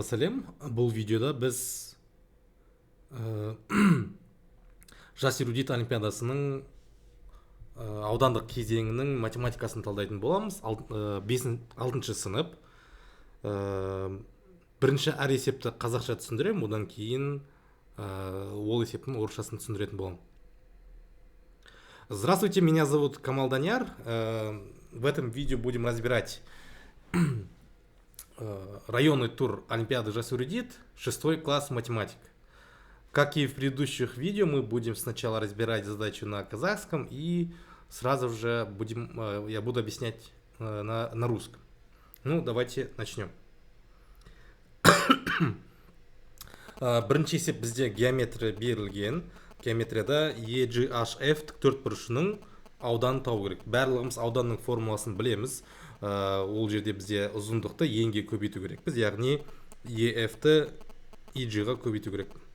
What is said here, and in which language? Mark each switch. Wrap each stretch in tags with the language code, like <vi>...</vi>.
<kk>Сәлем, бұл видеода біз жас эрудит олимпиадасының аудандық кезеңінің математикасын талдайтын боламыз. 6-шы сынып. Бірінші әр есепті қазақша түсіндірем, одан кейін ол есептің орысшасын түсіндіретін болам.</kk> <ru>Здравствуйте, меня зовут Камал Даняр. В этом видео будем разбирать районный тур Олимпиады жас эрудит, 6 класс математик. Как и в предыдущих видео, мы будем сначала разбирать задачу на казахском и сразу же я буду объяснять на русском. Ну, давайте начнем.</ru> <kk>Бірінші есеп бізде геометрия берілген. Геометрияда EGHF тіктөртбұрышының ауданын табу керек. Барлығымыз ауданның формуласын білеміз. Ол жерде бізде ұзындықты енге көбейту керекпіз, яғни EF-ті EG-ға көбейту керек.</kk>